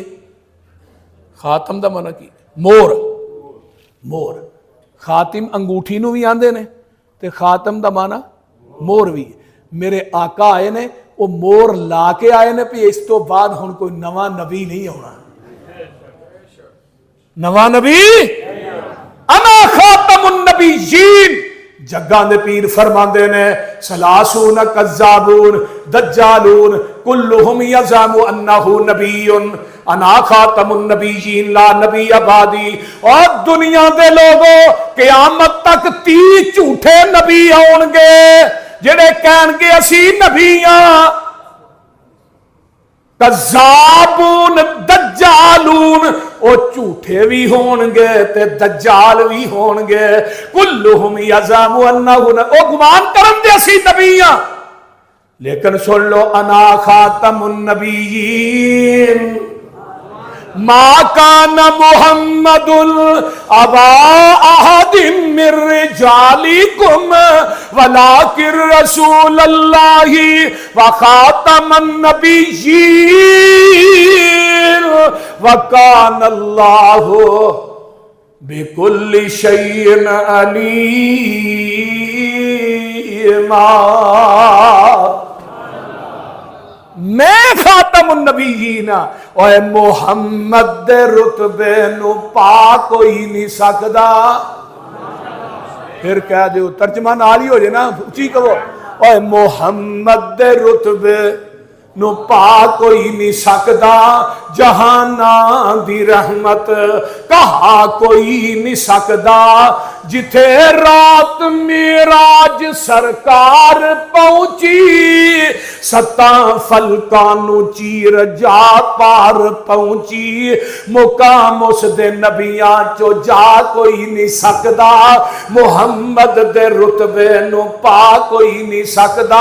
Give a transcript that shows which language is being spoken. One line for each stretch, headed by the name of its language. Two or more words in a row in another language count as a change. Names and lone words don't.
Punjabi: خاتم دا معنی کی مور، مور خاتم انگوٹھی نو بھی آندے نے تے خاتم دا معنی مور بھی۔ میرے آقا آئے نے وہ مور لا کے آئے نے پہ اس تو بعد ہن کوئی نواں نبی نہیں ہونا، نواں نبی
Arabic: انا خاتم النبیین۔
Punjabi: جگاں دے پیر فرماندے نے
Arabic: سلاسون کذابون دجالون کلہم یزعم انہ نبی انا خاتم النبیین لا نبی بعدی۔
Punjabi: اور دنیا دے لوگوں قیامت تک 30 جھوٹے نبی آن گے جڑے کہن گے اسی نبی ہاں،
Arabic: کذابون دجالون،
Punjabi: او جھوٹے بھی ہون گے تے دجال بھی ہون گے،
Arabic: کلہم یزعم انہ،
Punjabi: او گمان کرن دے اسی نبی ہاں، لیکن سن لو
Arabic: انا خاتم النبیین۔ ما کان محمد ابا احد من رجالکم ولکن رسول اللہ وخاتم النبیین وکان اللہ بکل شیء علیما۔
Punjabi: میں خاتم النبیین اور محمد دے رتبے نو پا کوئی نہیں سکدا۔ پھر کہہ دیو ترجمہ نال ہی ہو جائے نا، اچھی کہو، اور محمد دے رتبے نو پا کوئی نہیں سکدا، جہاناں دی رحمت کہا کوئی نہیں سکدا، ਜਿੱਥੇ ਰਾਤ ਮੇਰਾਜ ਸਰਕਾਰ ਪਹੁੰਚੀ, ਸੱਤਾਂ ਫ਼ਲਕਾਂ ਨੂੰ ਚੀਰ ਜਾ ਪਾਰ ਪਹੁੰਚੀ। ਮੁਕਾਮ ਉਸ ਦੇ ਨਬੀਆਂ ਚੋਂ ਜਾ ਕੋਈ ਨਹੀਂ ਸਕਦਾ, ਮੁਹੰਮਦ ਦੇ ਰੁਤਬੇ ਨੂੰ ਪਾ ਕੋਈ ਨਹੀਂ ਸਕਦਾ।